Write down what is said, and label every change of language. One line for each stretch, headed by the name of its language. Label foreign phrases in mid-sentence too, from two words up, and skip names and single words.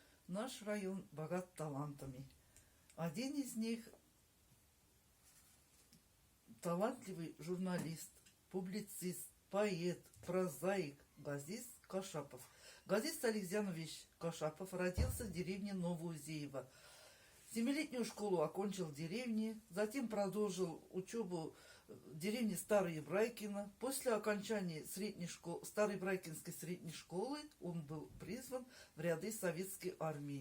Russian: Наш район богат талантами. Один из них талантливый журналист, публицист, поэт, прозаик Газиз Кашапов. Газиз Александрович Кашапов родился в деревне Новоузеево. Семилетнюю школу окончил в деревне, затем продолжил учебу в деревне Старое Брайкино. После окончания Старой Брайкинской средней школы он был призван в ряды советской армии.